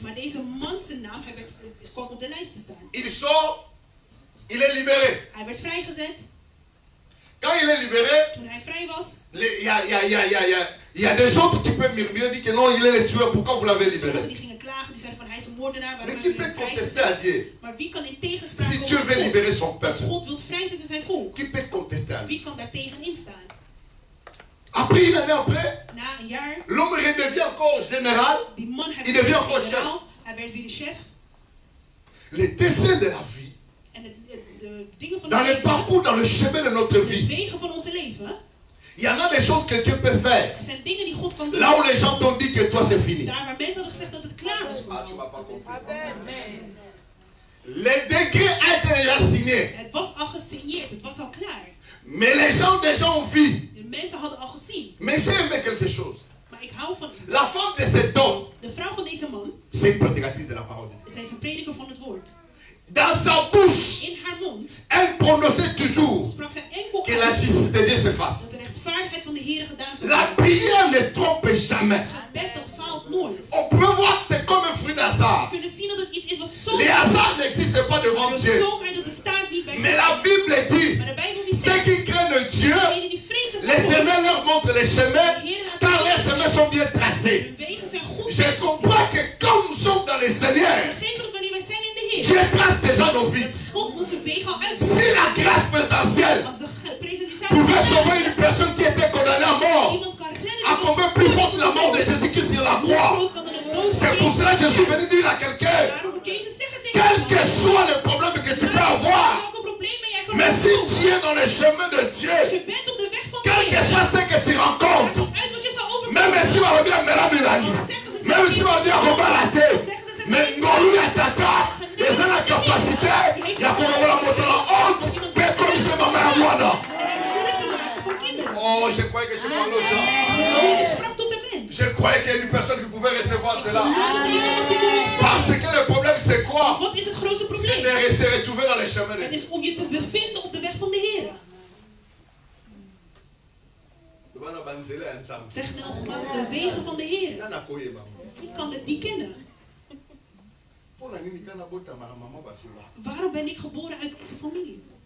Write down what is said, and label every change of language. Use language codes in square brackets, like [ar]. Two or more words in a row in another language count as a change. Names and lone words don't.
[nl] Maar deze man, zijn naam, hij kwam op de lijst te staan. [fr] Il sort, il est libéré. [nl] Hij werd vrijgezet. [fr] Quand il est libéré, [nl] Toen hij vrij was, [fr] il y a des autres qui peuvent murmurer, dire que non, il est le tueur, pourquoi vous l'avez [nl] sommigen [fr] libéré? [nl] die gingen klagen, die zeiden van hij is een moordenaar, waarom [fr] Mais [nl] hebben [fr] qui [nl] we [fr] peut [nl] hem [fr] contester à [nl] vrijgezet? [fr] Dieu? [nl] Maar wie kan in tegenspraak [fr] Si [nl] komen [fr] Dieu [nl] met [fr] veut [nl] God? [fr] libérer son [nl] Als [fr] peuple, [nl] God wil vrijzetten zijn volk, [fr] qui peut contester à lui? [nl] wie kan daar tegenin staan? [fr] Après, une année après, [nl] Na een jaar, [fr] l'homme redevient encore général. [nl] die man, hij [fr] Il [nl] werd [fr] devient [nl] weer [fr] encore [nl] generaal, hij werd weer de chef. [fr] Les desseins de la vie, [nl] En de dingen van [fr] dans [nl] het [fr] le [nl] leven, [fr] parcours, dans le chemin de notre [nl] de [fr] vie, [nl] wegen van onze leven, [fr] il y en a des choses que Dieu peut faire. [nl] er zijn dingen die God kan doen. [fr] Là où les gens t'ont dit que toi c'est fini. [nl] Daar waar mensen hadden gezegd dat het klaar was voor [fr] Ah, tu [nl] jou. [fr] m'as pas compris. Amen. Les décrets ont été déjà signés. [nl] Het was al gesigneerd, het was al klaar. [fr] Mais les gens déjà ont vu. [nl] De mensen hadden al gezien. [fr] Mais j'ai aimé quelque chose. [nl] Maar ik hou van iets. [fr] La femme de cet homme, [nl] De vrouw van deze man, [fr] c'est une prédicatrice de la parole de Dieu. [nl] zij is een prediker van het woord. [fr] Dans sa bouche, [nl] In haar mond [fr] elle prononçait toujours [nl] sprak zij enkel [fr] que la [nl] uit [fr] justice de Dieu se fasse. [nl] dat de rechtvaardigheid van de Heer gedaan zou [fr] La [nl] worden. [fr] prière ne trompe jamais. [nl] Het gebed dat faalt nooit. [fr] On peut voir que c'est comme un fruit [nl] We [fr] d'hasard. [nl] kunnen zien dat het iets is wat zo [fr] Les hasards n'existent pas devant [nl] de [fr] Dieu. [nl] zomaar dat bestaat niet bij [fr] Mais [nl] God. [fr] la Bible dit, [nl] Maar de Bijbel die [fr] ceux [nl] zegt, [fr] qui craignent Dieu, [nl] degenen die vrezen voor God, [fr] l'Éternel leur montre les chemins, car les chemins sont bien tracés. [nl] hun wegen zijn goed [fr] Je comprends que comme nous sommes dans le Seigneur, [nl] Begrijp dat wanneer wij zijn in de Heer, [fr] Dieu trace déjà nos vies. [nl] dat God onze wegen al [fr] Si [nl] uitzet. [fr] la grâce présidentielle [nl] Als de presidentiële [fr] pouvait [nl] genade [fr] sauver une personne qui était condamnée à mort, [nl] iemand kan redden, [fr] à combien plus forte la mort de Jésus-Christ sur la croix. C'est pour cela que je suis venu dire à quelqu'un, [nl] Daarom moet Jezus zeggen tegen [fr] quel [nl] iemand, [fr] que soit le problème que tu peux avoir, [nl] welke problemen jij kan [fr] mais si [nl] hebben. [fr] tu es dans le chemin de [nl] Als [fr] Dieu, [nl] je bent op de weg van [fr] quel [nl] de [fr] que [nl] Heer, [fr] soit ce que tu rencontres, [nl] maakt niet uit wat je zou [fr] même [nl] overkomen. [fr] si on revient à Mélanie, même si on revient à Robalate, mais Ngolu Yatata, les gens la capacité, il y a qu'on va la monter en honte, mais comme ce Oh, je croyais que je parlais aux gens. Je croyais qu'il y a une personne qui pouvait recevoir cela. Parce que le problème, c'est quoi? C'est de se retrouver dans les chemins de Dieu. [nl] Zeg nogmaals de wegen van de Heer. Wie kan die kennen? Waarom ben ik geboren uit deze familie?